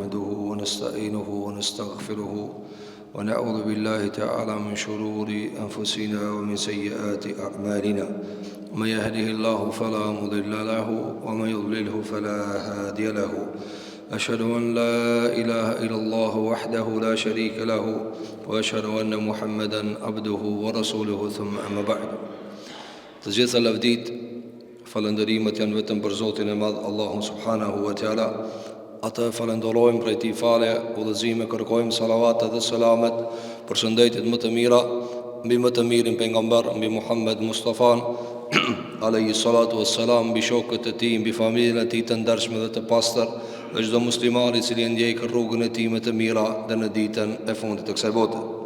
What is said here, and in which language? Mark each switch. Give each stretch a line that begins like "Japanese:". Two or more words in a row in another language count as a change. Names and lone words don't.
Arabic: ونستعينه ونستغفره ونعوذ بالله تعالى من شرور أنفسنا ومن سيئات أعمالنا من يهده الله فلا مضل له ومن يضلله فلا هادي له أشهد أن لا إله إلا الله وحده لا شريك له وأشهد أن محمدا عبده ورسوله ثم أما بعد.
Albanian: Të gjitha lavdit, falëndërimet janë vetëm për Zotin e Madh, Allahun
Arabic: سبحانه وتعالى.
Albanian: Atë falenderojmë për t'i falë, udhëzime, kërkojmë salavatet dhe selamet për shëndetit më të mira mbi më të mirin pejgamber, mbi Muhammed Mustafa
Arabic: عليه الصلاة والسلام,
Albanian: mbi shokët e tij, mbi familjen e tij të ndershme dhe të pastër, dhe çdo musliman i cili ndjek rrugën e tij më të mira dhe në ditën e fundit të kësaj bote.